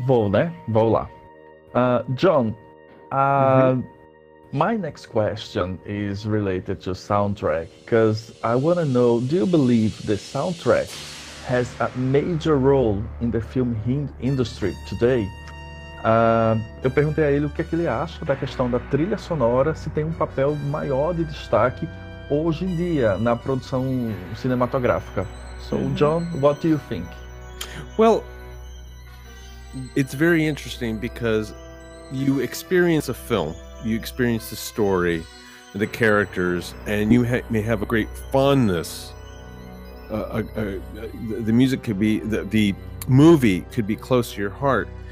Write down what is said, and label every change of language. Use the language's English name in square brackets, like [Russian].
[Portuguese] Vou, né? Vou lá. [English] John, my next question is related to soundtrack, because I want to know, do you believe the soundtrack has a major role in the film industry today? [Portuguese] Eu perguntei a ele o que é que ele acha da questão da trilha sonora, se tem um papel maior de destaque hoje em dia na produção cinematográfica. [English] So, John, what do you think? Well, it's very interesting because you experience a film, you experience the story, the characters, and you may have a great fondness. The music could be, the movie could be close to your heart.